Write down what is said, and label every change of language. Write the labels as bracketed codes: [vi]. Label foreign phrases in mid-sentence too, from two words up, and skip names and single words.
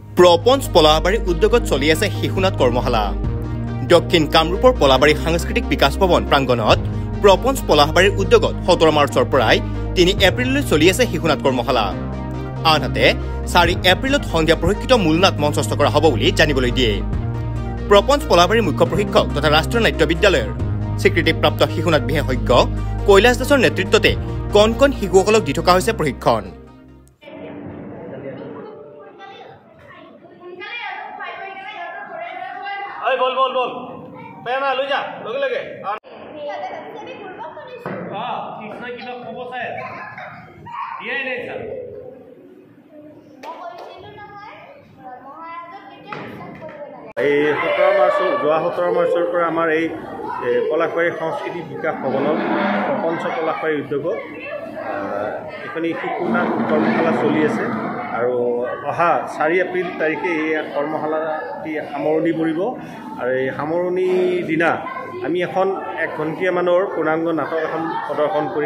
[as] প্ৰপঞ্চ পলাবাৰী উদ্যোগত চলি আছে শিশুনাট কৰ্মশালা। দক্ষিণ কামৰূপৰ পলাবাৰী সাংস্কৃতিক বিকাশ ভৱন প্ৰাংগণত প্ৰপঞ্চ পলাবাৰীৰ উদ্যোগত 17 মাৰ্চৰ পৰাই 3 এপ্ৰিললৈ চলি আছে শিশুনাট কৰ্মশালা। আনহাতে 4 এপ্ৰিলত সন্ধিয়া প্ৰশিক্ষিত মূলনাট মঞ্চস্থ কৰা হ'ব বুলি জানিবলৈ দিয়ে। প্ৰপঞ্চ পলাবাৰীৰ মুখ্য প্ৰশিক্ষক তথা ৰাষ্ট্ৰীয় নাট্য বিদ্যালয়ৰ স্বীকৃতিপ্ৰাপ্ত শিশুনাট বিশেষজ্ঞ কৈলাশ দাসৰ নেতৃত্বতে কণ কণ শিশুসকলক দি থকা হৈছে প্ৰশিক্ষণ। बोल बोल बोल पैना लो जा लगे लगे हां कितना किलो खबो है ये नहीं सर এই 17 মাৰ্চ যোৱা 17 মাৰ্চৰ পৰা আমাৰ এই পলাশবাৰী সাংস্কৃতিক বিকাশ ভৱনত প্ৰপঞ্চ পলাশবাৰী উদ্যোগত এখনি শিশুনাট কৰ্মশালা চলি আছে আৰু অহা 4 এপ্ৰিল তাৰিখে এই কৰ্মশালাটি সামৰণি পৰিব আৰু এই সামৰণি দিনা আমি এখন 1 ঘণ্টিয়া মানৰ পূৰ্ণাংগ নাটক এখন প্ৰদৰ্শন কৰিম।